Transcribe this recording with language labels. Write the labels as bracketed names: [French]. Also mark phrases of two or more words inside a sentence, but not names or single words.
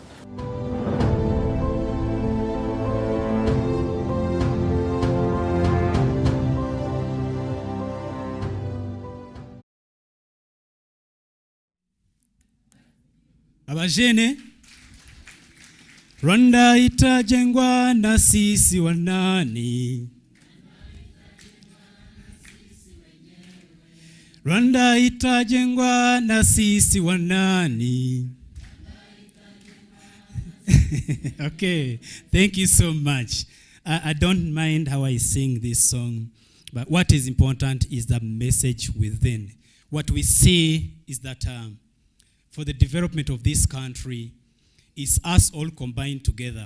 [Swahili] Abajene, Rwanda itajengwa na sisi wanani. Rwanda itajengwa na sisi wanani. [English] Okay, thank you so much. I don't mind how I sing this song, but what is important is the message within. What we see is that for the development of this country, is us all combined together.